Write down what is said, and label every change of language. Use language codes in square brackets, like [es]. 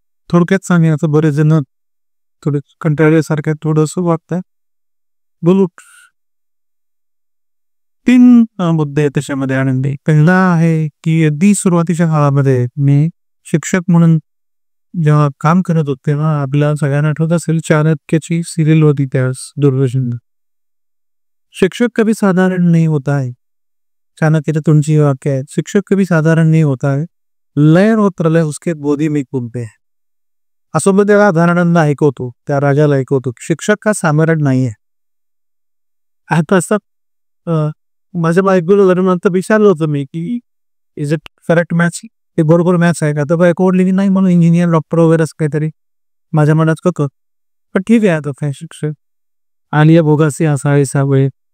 [mr] थोडक्यात सांगायचं, बरेच जण थोडे कंटाळल्यासारखं थोडंसं वाटतं. बोलू. 3 मुद्दे आहेत त्याच्यामध्ये आनंदी. पहिला आहे की अगदी सुरुवातीच्या काळामध्ये मी शिक्षक म्हणून जेव्हा काम करत होते तेव्हा आपल्याला सगळ्यांना आठवत असेल चाणक्यची सिरियल होती त्यावेळेस दूरदर्शन. [hi] शिक्षक कभी साधारण नहीं होता है. [mr] चाणक्यच्या तोंडची वाक्य आहे, [hi] शिक्षक कभी साधारण नहीं होता है, लय और प्रलय उसके गोदी में घूमते हैं. [mr] असं मग त्या धारणांना ऐकवतो, त्या राजाला ऐकवतो, शिक्षक हा साधारण नाहीये. आता असं माझ्या बायकोला लग्नानंतर विचारलं होतं मी की [en] is it correct match, [mr] ते बरोबर मॅच आहे का? तर बायको ओढली नाही, म्हणून इंजिनियर डॉक्टर वगैरे असं काहीतरी. माझ्या मनात कक, पण ठीक आहे आता काय शिक्षक आलिया भोगासी असा वेळ.